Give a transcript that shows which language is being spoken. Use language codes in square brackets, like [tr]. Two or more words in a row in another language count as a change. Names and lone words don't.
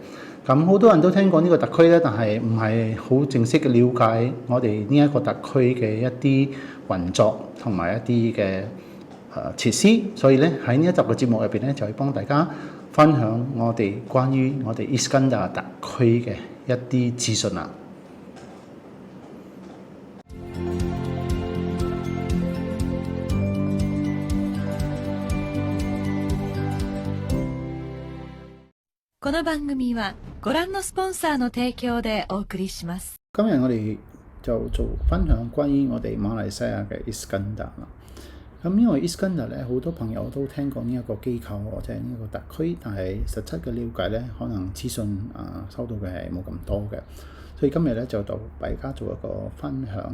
[yue] 咁好多人都聽過呢個特區咧，但係唔係好正式嘅了解我哋呢一個特區嘅一啲運作同埋一啲嘅設施，所以咧喺呢一集嘅節目入邊咧，就係幫大家分享我哋關於我哋 Iskandar 特區嘅一啲資訊啦。 [ja] この番組はご覧のスポンサーの提供でお送りします。 [yue] 今日我哋就做分享關於我哋馬來西亞嘅 Iskandar 啦。咁因為 Iskandar 咧，好多朋友都聽過呢一個機構或者呢個特區，但係實質嘅了解咧，可能資訊收到嘅係冇咁多嘅。所以今日咧就同大家做一個分享。